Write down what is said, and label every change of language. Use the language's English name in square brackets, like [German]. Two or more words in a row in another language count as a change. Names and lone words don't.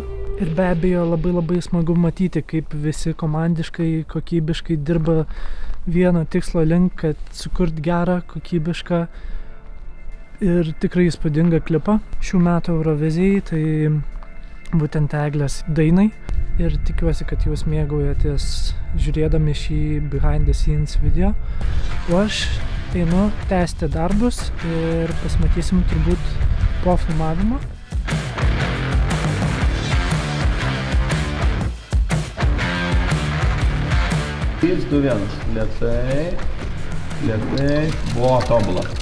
[Lithuanian] Ir be abejo labai smagu matyti, kaip visi komandiškai, kokybiškai dirba vieno tikslo link, kad sukurt gerą, kokybišką ir tikrai įspūdingą klipą. Šių metų Eurovizijai, tai būtent Eglės dainai. Ir tikiuosi, kad jūs mėgaujatės žiūrėdami šį [English] behind the scenes video. [Lithuanian] O aš einu tęsti darbus ir pasimatysim turbūt po filmavimo. 3, 2, 1. Lėtai. Buvo tobula.